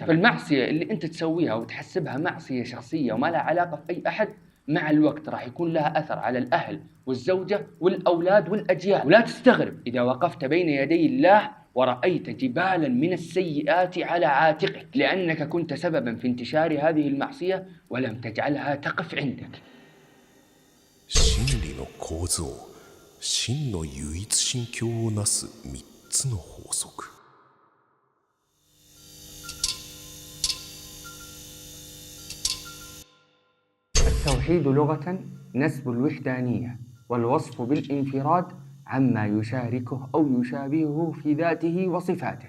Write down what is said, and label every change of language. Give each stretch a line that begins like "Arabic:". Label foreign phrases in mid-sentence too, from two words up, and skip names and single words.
Arabic: فالمعصية اللي أنت تسويها وتحسبها معصية شخصية وما لها علاقة بأي أحد، مع الوقت راح يكون لها أثر على الأهل والزوجة والأولاد والأجيال. ولا تستغرب إذا وقفت بين يدي الله ورأيت جبالا من السيئات على عاتقك، لأنك كنت سببا في انتشار هذه المعصية ولم تجعلها تقف عندك.
Japanese: 真理の構造、真の唯一神教をなす3つの法則。
Arabic: التوحيد لغة نسب الوحدانية والوصف بالانفراد عما يشاركه أو يشابهه في ذاته وصفاته.